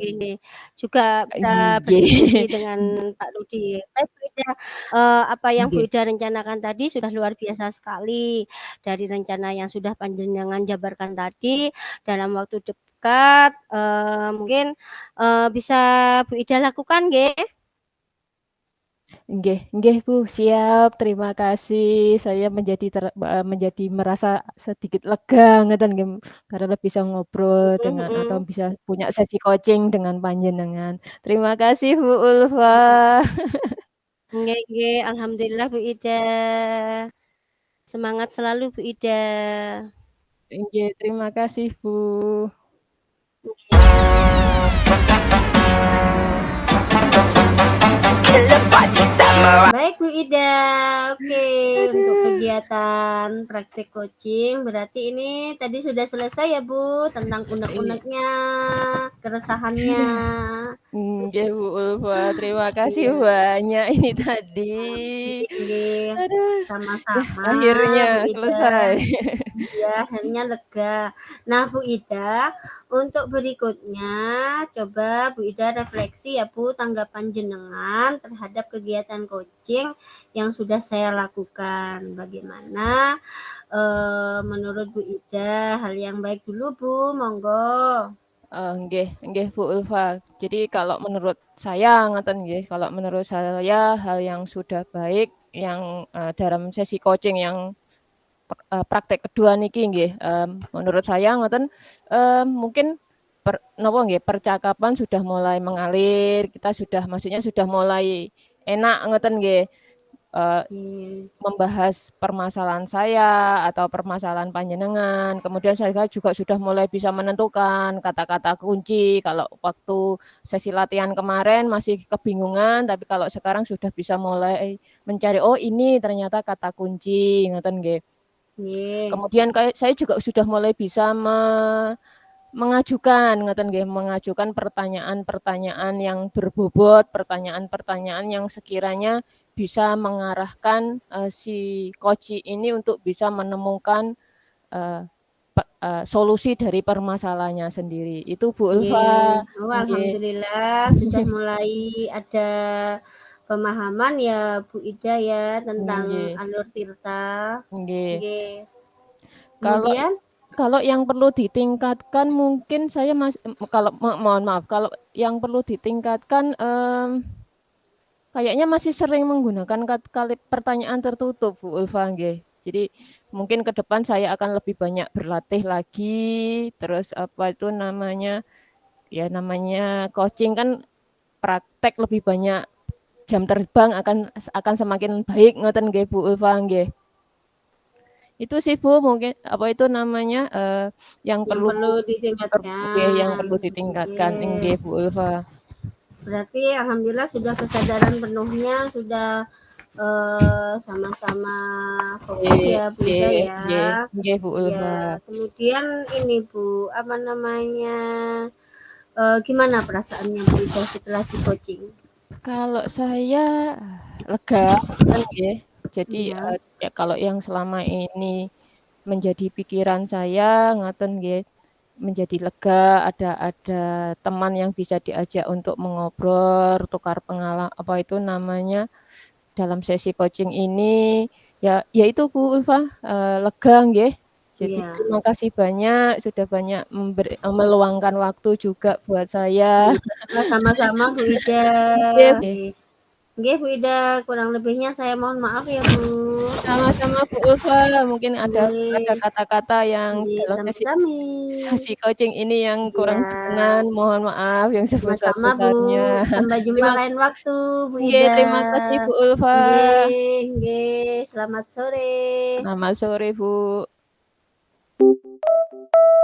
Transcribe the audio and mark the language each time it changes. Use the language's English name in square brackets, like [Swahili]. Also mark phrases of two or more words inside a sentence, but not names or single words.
[Javanese] nggih nggih. [Indonesian] Juga bisa berdiskusi Nggih. dengan Pak Rudi. Baik Bu Ida, apa yang Bu Nggih. Ida rencanakan tadi sudah luar biasa sekali. Dari rencana yang sudah panjenengan jabarkan tadi, dalam waktu dekat, mungkin, bisa Bu Ida lakukan nggih? [Javanese] Nggih nggih Bu, [Indonesian] siap. Terima kasih. Saya menjadi merasa sedikit lega [Javanese] ngeten nggih, [Indonesian] karena bisa ngobrol Mhm dengan atau mhm. bisa punya sesi coaching dengan panjenengan. Terima kasih Bu Ulfa. [Javanese] Nggih nggih, alhamdulillah Bu Ida. [Indonesian] Semangat selalu Bu Ida. Nggih, terima kasih Bu. Baik Bu Ida, oke untuk Aduh. kegiatan praktik coaching berarti ini tadi sudah selesai ya Bu tentang Iya. unek-uneknya, keresahannya. Nggih Bu Ulfa, terima kasih Iya. banyak ini tadi. [Javanese] Nggih nggih, [Indonesian] Aduh, ya sama-sama akhirnya Bu Ida. selesai. Iya, akhirnya lega. Nah, Bu Ida, untuk berikutnya coba Bu Ida refleksi ya Bu, tanggapan jenengan terhadap kegiatan coaching yang sudah saya lakukan. Bagaimana, menurut Bu Ida? Hal yang baik dulu Bu, monggo. [Javanese] Nggih nggih Bu Ulfa. [Indonesian] Jadi kalau menurut saya [Javanese] ngoten nggih, [Indonesian] kalau menurut saya hal yang sudah baik yang, dalam sesi coaching yang praktek kedua [Javanese] niki nggih, [Indonesian] menurut saya ngoten, mungkin [Javanese] napa nggih, [Indonesian] percakapan sudah mulai mengalir, kita sudah maksudnya sudah mulai enak [Javanese] ngoten nggih, [Indonesian] membahas permasalahan saya atau permasalahan panjenengan, kemudian saya juga sudah mulai bisa menentukan kata-kata kunci, kalau waktu sesi latihan kemarin masih kebingungan, tapi kalau sekarang sudah bisa mulai mencari, "Oh ini ternyata kata kunci," [Javanese] ngoten nggih. [Indonesian] Nggih. Kemudian saya juga sudah mulai bisa mengajukan [Javanese] ngoten nggih, [Indonesian] mengajukan pertanyaan-pertanyaan yang berbobot, pertanyaan-pertanyaan yang sekiranya bisa mengarahkan, si coach ini untuk bisa menemukan, eee, solusi dari permasalahannya sendiri. Itu Bu Ulfa, Nggih. Oh, nggih. alhamdulillah sudah mulai ada pemahaman ya Bu Ida ya tentang Nggih alur tirta. nggih. Nggih. Kalau Kemudian? kalau yang perlu ditingkatkan mungkin saya kalau mohon maaf, kalau yang perlu ditingkatkan, kayaknya masih sering menggunakan pertanyaan tertutup Bu Ulfa nggih. Jadi mungkin ke depan saya akan lebih banyak berlatih lagi, terus apa itu namanya, ya namanya coaching kan praktek lebih banyak, jam terbang akan semakin baik [Javanese] ngoten nggih Bu Ulfa nggih. [Indonesian] Itu sih Bu mungkin apa itu namanya, yang Yang perlu perlu nggih, yang ditingkatkan. perlu ditingkatkan, nggih Nggih. Bu Ulfa. Berarti alhamdulillah sudah kesadaran penuhnya, sudah, sama-sama fokus Nggih ya Bu Ida nggih ya. [Javanese] nggih nggih Bu [Indonesian] Iya, Ulfa. kemudian ini Bu, apa namanya, gimana perasaannya Bu Ida setelah di-coaching? Kalau saya lega kan nggih. Jadi, Iya. ya kalau yang selama ini menjadi pikiran saya [Javanese] ngoten nggih, [Indonesian] menjadi lega, ada teman yang bisa diajak untuk mengobrol, tukar apa itu namanya, dalam sesi coaching ini, ya itu Bu Ulfa, lega nggih. Jadi Iya. terima kasih banyak sudah banyak meluangkan waktu juga buat saya. Iya, sama-sama Bu Ida. Nggih. [Javanese] Nggih. Nggih, Bu Ida, [Indonesian] kurang lebihnya saya mohon maaf ya, Bu. Sama-sama Bu Ulfa, mungkin ada Nggih. kata-kata yang Nggih, dalam sami-sami. sesi coaching ini yang kurang Iya. berkenan, mohon maaf yang Sama-sama, Bu. sebesar-besarnya. Sampai jumpa Terima lain waktu, Bu nggih, Ida. terima kasih Bu Ulfa. [Javanese] Nggih nggih, [Indonesian] selamat sore. Selamat sore, Bu.